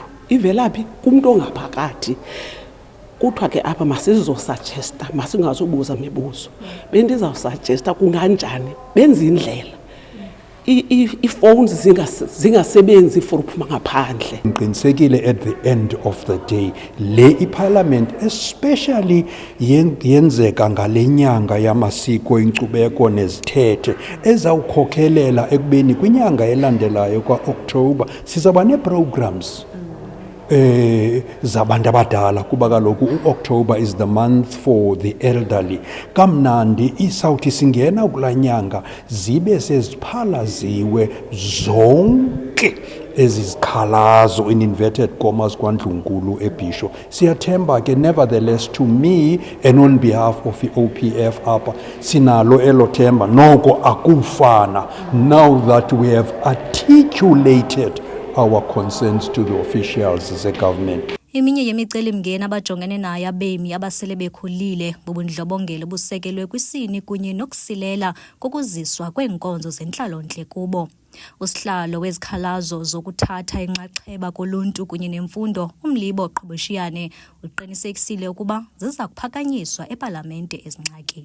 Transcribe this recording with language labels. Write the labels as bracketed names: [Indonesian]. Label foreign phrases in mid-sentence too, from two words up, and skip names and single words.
[Xhosa] Ivela phi kumntu ongaphakathi. Kuthiwa ke apha masizosagesta, masingazubuza mibuzo. Bendizawusuggesta kunganjani benze indlela iiphones zingasebenzi for uphuma ngaphandle. Ngiqinisekile [English] at the end of the day [Xhosa] le iparliament especially yenzeka ngale nyanga yamasiko inkcubeko nezithethe ezawukhokhelela ekubeni kwinyanga elandelayo kwa-October sizaba nee-programs zabantu abadala kuba kaloku u-October [English] is the month for the elderly. [Xhosa] Kamnandi isawuthi singena kulaa nyanga zibe seziphalaziwe zonke ezi zikhalazo [English] in inverted commas [Xhosa] kwaNdlunkulu eBhisho. Siyathemba ke [English] nevertheless to me and on behalf of the OPF [Xhosa] apha sinalo elo themba noko akufana [English] now that we have articulated our concerns to the officials as a government. [Xhosa] Eminye yemiceli-mngeni abajongene nayo abemi abasele bekhulile bubundlobongela busekelwe kwisini kunye nokusilela kokuziswa kweenkonzo zentlalo-ntle kubo. Usihlalo wezikhalazo zokuthatha inxaxheba koluntu kunye nemfundo uMlibo Qhoboshiane uqinisekisile ukuba ziza kuphakanyiswa epalamente ezingxaki.